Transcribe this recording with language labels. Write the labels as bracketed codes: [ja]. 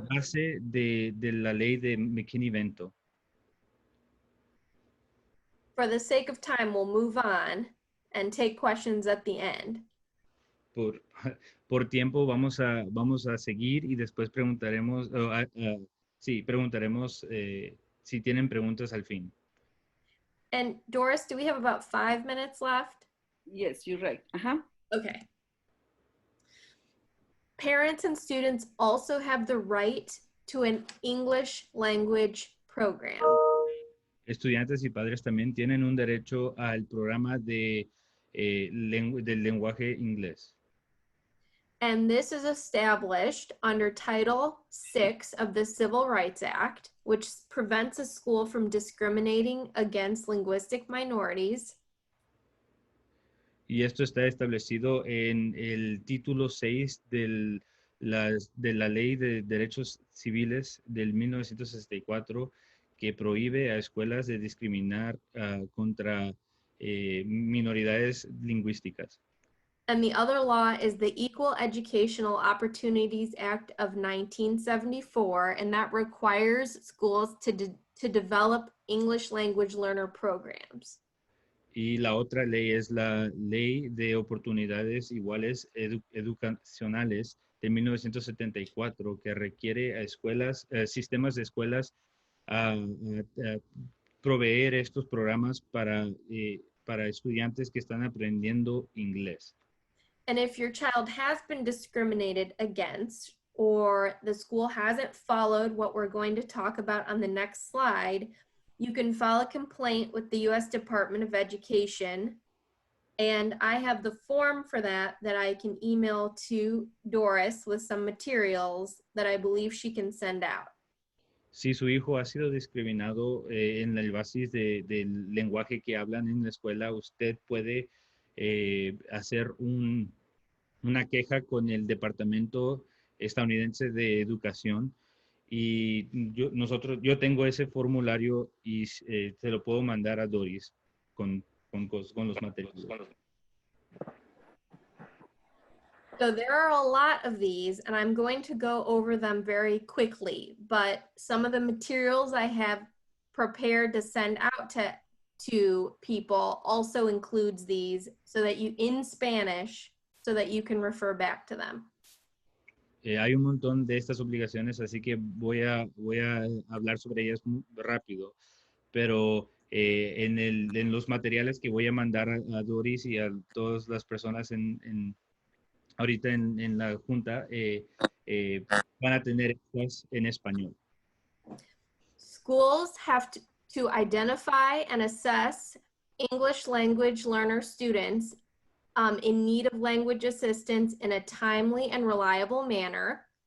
[es] enlace de la ley de McKinney-Vento. [en] For the sake of time, we'll move on and take questions at the end. [es] Por tiempo vamos a seguir y después preguntaremos, preguntaremos si tienen preguntas al fin. [en] And Doris, do we have about 5 minutes left? Yes, you're right. Okay. Parents and students also have the right to an English language program. [es] Estudiantes y padres también tienen un derecho al programa del lenguaje inglés. [en] And this is established under Title VI of the Civil Rights Act, which prevents a school from discriminating against linguistic minorities. [es] Y esto está establecido en el título 6 de la Ley de Derechos Civiles del 1964, que prohíbe a escuelas de discriminar contra minoridades lingüísticas. [en] And the other law is the Equal Educational Opportunities Act of 1974, and that requires schools to develop English language learner programs. [es] Y la otra ley es la Ley de Oportunidades Iguales Educacionales de 1974, que requiere a escuelas, sistemas de escuelas a proveer estos programas para estudiantes que están aprendiendo inglés. [en] And if your child has been discriminated against, or the school hasn't followed what we're going to talk about on the next slide, you can file a complaint with the U.S. Department of Education. And I have the form for that I can email to Doris with some materials that I believe she can send out. [es] Si su hijo ha sido discriminado en el basis del lenguaje que hablan en la escuela, usted puede hacer una queja con el Departamento Estadounidense de Educación, y yo tengo ese formulario y se lo puedo mandar a Doris con los materiales. [en] So there are a lot of these, and I'm going to go over them very quickly, but some of the materials I have prepared to send out to people also includes these, so that in Spanish, so that you can refer back to them. [es] Hay un montón de estas obligaciones, así que voy a hablar sobre ellas muy rápido, pero en los materiales que voy a mandar a Doris y a todas las personas ahorita en la junta, van a tener estas en español. [en] Schools have to identify and assess English language learner students in need of language assistance in a timely and reliable manner.